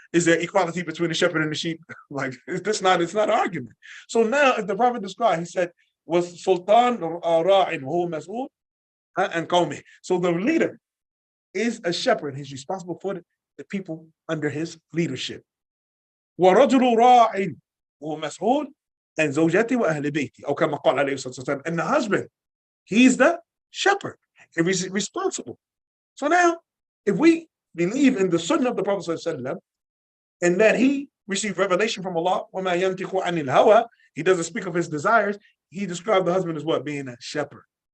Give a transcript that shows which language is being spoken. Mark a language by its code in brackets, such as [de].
[en] Is there equality between the shepherd and the sheep? Like, it's not an argument. So now, as the Prophet described, he said, [ar] was Sultan Ra'in who mas'ul and qawmi. [en] So the leader is a shepherd. He's responsible for the people under his leadership. [ar] ورجل راع وهو مسؤول عن زوجته وأهل بيته أو كما قال عليه الصلاة والسلام. [en] And the husband, he's the shepherd and he's responsible. So now, if we believe in the sunnah of the Prophet ﷺ, and that he received revelation from Allah, [ar] وَمَا يَنْتِقُ عَنِ الْهَوَى, [en] he doesn't speak of his desires, he described the husband as what? Being a shepherd.